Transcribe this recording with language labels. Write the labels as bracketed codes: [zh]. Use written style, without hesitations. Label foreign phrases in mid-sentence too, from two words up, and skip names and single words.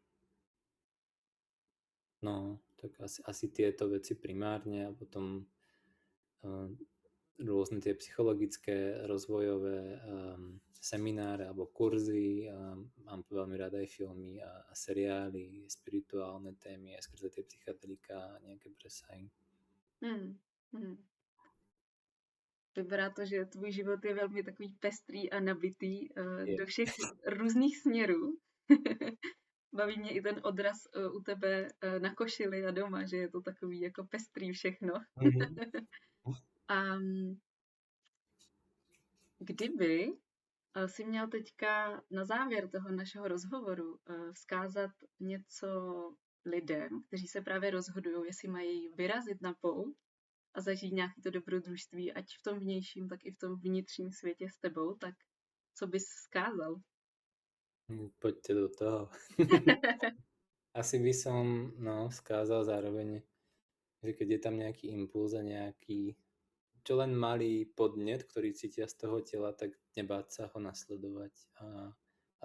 [sk] No, tak asi tieto veci primárne a potom rôzne tie psychologické, rozvojové semináre alebo kurzy. Mám veľmi rád aj filmy a seriály, spirituálne témy, aj skrze tie psychedelika a nejaké presahy. [cs] Vypadá to, že tvůj život je velmi takový pestrý a nabitý do všech různých směrů. Baví mě i ten odraz u tebe na košili a doma, že je to takový jako pestrý všechno. A kdyby si měl teďka na závěr toho našeho rozhovoru vzkázat něco lidem, kteří se právě rozhodují, jestli mají vyrazit na pouť a zažít nějaké to dobrodružství, ať v tom vnějším, tak i v tom vnitřním světě s tebou, tak co bys vzkázal? [sk] Poďte do toho. Asi by som skázal zároveň, že keď je tam nejaký impuls a nejaký čo len malý podnet, ktorý cítia z toho tela, tak nebáť sa ho nasledovať a